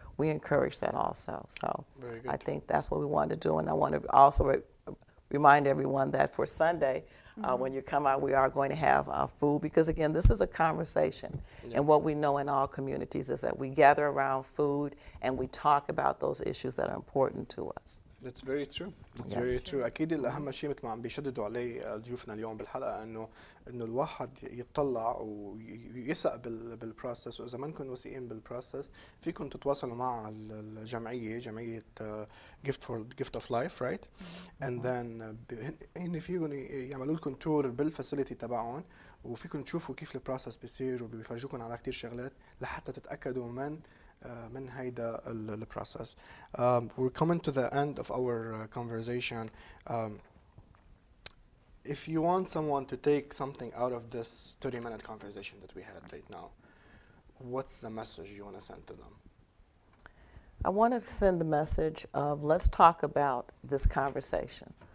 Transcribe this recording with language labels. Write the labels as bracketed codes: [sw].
[en] We encourage that also. So I think that's what we want to do, and I want to also remind everyone that for Sunday, when you come out, we are going to have food, because again, this is a conversation. And what we know in all communities is that we gather around food and we talk about those issues that are important to us. That's very true. That's very true. [ar] أكيد الأهم شيء مثل ما عم بيشددوا عليه ضيوفنا اليوم بالحلقة إنه الواحد يطلع ويسق بالبروسس، وإذا ما نكون وثيقين بالبروسس فيكم تتواصلوا مع جمعية [en] gift of life, right? And then [ar] هن فيكم يعملوا لكم تور بالفاسيلتي تبعهم، وفيكم تشوفوا كيف البروسس بيصير، وبيفرجوكم على كتير شغلات لحتى تتأكدوا من هيدا البروسس. [en] We're coming to the end of our conversation. If you want someone to take something out of this 30-minute conversation that we had right now, what's the message you want to send to them? I want to send the message of, let's talk about this conversation.